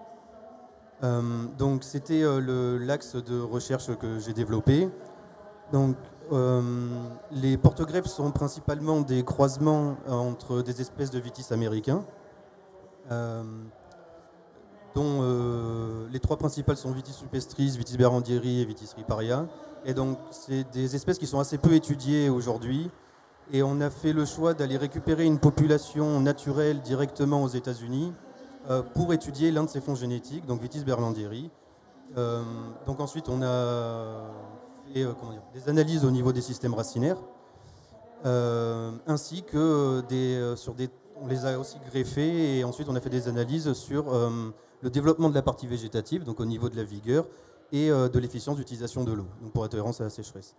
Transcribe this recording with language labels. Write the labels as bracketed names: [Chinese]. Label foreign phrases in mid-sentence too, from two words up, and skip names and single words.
[French] Donc c'était l'axe de recherche que j'ai développé. Donc les porte-greffes sont principalement des croisements entre des espèces de vitis américains, dont les trois principales sont Vitis rupestris, Vitis berendieri et Vitis riparia. Et donc c'est des espèces qui sont assez peu étudiées aujourd'hui. Et on a fait le choix d'aller récupérer une population naturelle directement aux États-Unis pour étudier l'un de ces fonds génétiques, donc Vitis berendieri. Donc ensuite on a fait des analyses au niveau des systèmes racinaires, ainsi que on les a aussi greffés et ensuite on a fait des analyses sur le développement de la partie végétative, donc au niveau de la vigueur et de l'efficience d'utilisation de l'eau, pour être tolérance à la sécheresse.